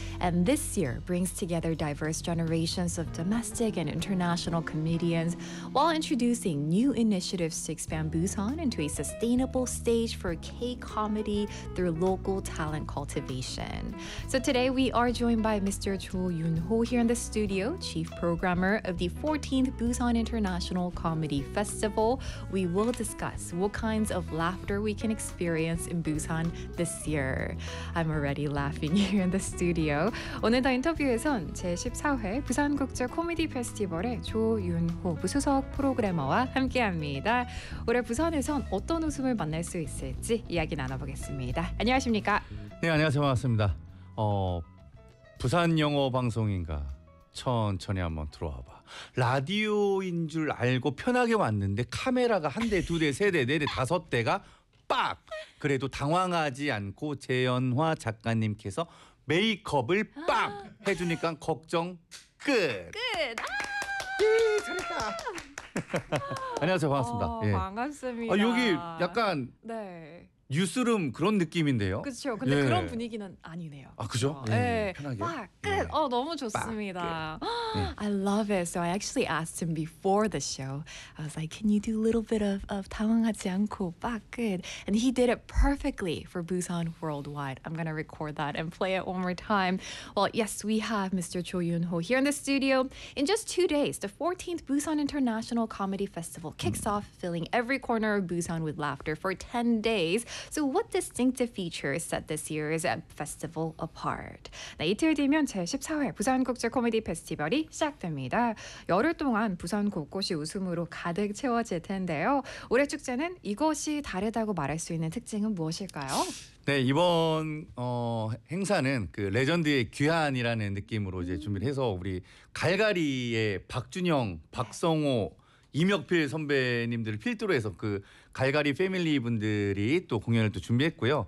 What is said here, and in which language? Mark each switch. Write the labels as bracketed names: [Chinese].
[English] And this year brings together diverse generations of domestic and international comedians while introducing new initiatives to expand Busan into a sustainable stage for K-comedy through local talent cultivation. So today we are joined by Mr. Cho Yoon-ho here in the studio, chief programmer of the 14th Busan International Comedy Festival. We will discuss what kinds of laughter we can experience in Busan this year. I'm already laughing here in the studio. [Korean] 오늘 더 인터뷰에선 제14회 부산국제 코미디 페스티벌의 조윤호 부수석 프로그래머와 함께합니다. 올해 부산에선 어떤 웃음을 만날 수 있을지 이야기 나눠보겠습니다. 안녕하십니까? 네, 안녕하세요. 반갑습니다. 부산 영어 방송인가? 천천히 한번 들어와 봐. 라디오인 줄 알고 편하게 왔는데 카메라가 한 대, 두 대, 세 대, 네 대, 다섯 대가 빡! 그래도 당황하지 않고 재현화 작가님께서 메이크업을 빡! 해주니까 걱정 끝! 끝! 예, 잘했다! 안녕하세요. 반갑습니다. 예. 반갑습니다. 여기 약간... 네. 뉴스룸 그런 느낌인데요. 그렇죠. 근데 예. 그런 분위기는 아니네요. 아, 그죠? 네. 예. 편하게. 빡! 끝! 예. 너무 좋습니다. [English] I love it. So I actually asked him before the show. I was like, can you do a little bit of [Korean] 당황하지 않고 빡! 끝! [English] And he did it perfectly for Busan Worldwide. I'm going to record that and play it one more time. Well, yes, we have Mr. Cho Yoon-ho here in the studio. In just 2 days, the 14th Busan International Comedy Festival kicks off, filling every corner of Busan with laughter for 10 days. So what distinctive features set this year's festival apart? [Korean] 네, 이틀 뒤면 제14회 부산국제코미디페스티벌이 시작됩니다. 열흘 동안 부산 곳곳이 웃음으로 가득 채워질 텐데요. 올해 축제는 이것이 다르다고 말할 수 있는 특징은 무엇일까요? 네, 이번 행사는 그 레전드의 귀환이라는 느낌으로 이제 준비를 해서 우리 갈갈이의 박준영, 박성호, 이명필 선배님들을 필두로 해서 그 갈갈이 패밀리 분들이 또 공연을 또 준비했고요.